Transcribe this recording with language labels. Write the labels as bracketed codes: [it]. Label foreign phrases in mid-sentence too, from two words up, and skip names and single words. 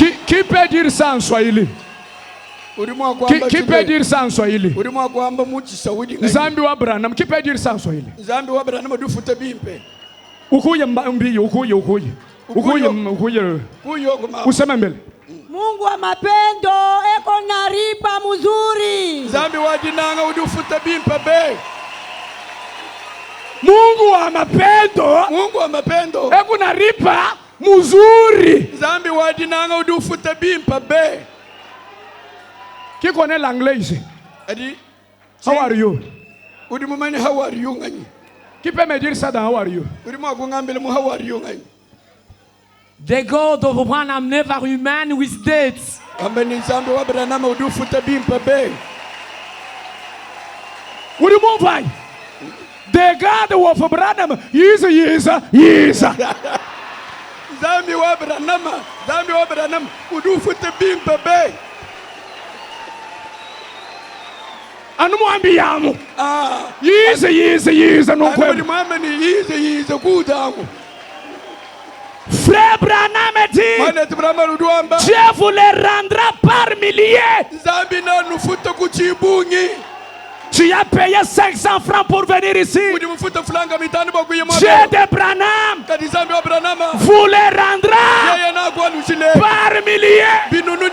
[fr] Qui peut dire ça en Swahili? Qui peut dire ça en Swahili? [lua] Nzambi wa Branham. Qui peut dire ça en Swahili? [sw] Ukuye mbi, ukuye. Useme mbele. Mungu wa mapendo eko naripa mzuri. [lua] Nzambi wa dinanga udufuta bimpa be. [sw] Mungu wa mapendo eko naripa mzuri. [lua] Nzambi wa dinanga udufuta bimpa be. [fr] Qui connaît l'anglais ici? [en] How are you? How are you? [fr] Qui peut me dire ça dans [en] How are you? How are you? The God of Branham never remain with dates. [lua] Nzambi wa Branham udufuta bimpa be. [en] Would you move on? The God of Branham is. [lua] Nzambi wa Branham udufuta bimpa be. Anumwambiamu. Yize nukwema. [fr] Frère Branham dit, Dieu vous les rendra par milliers. Tu as payé 500 francs pour venir ici. Dieu de Branham vous les rendra par milliers.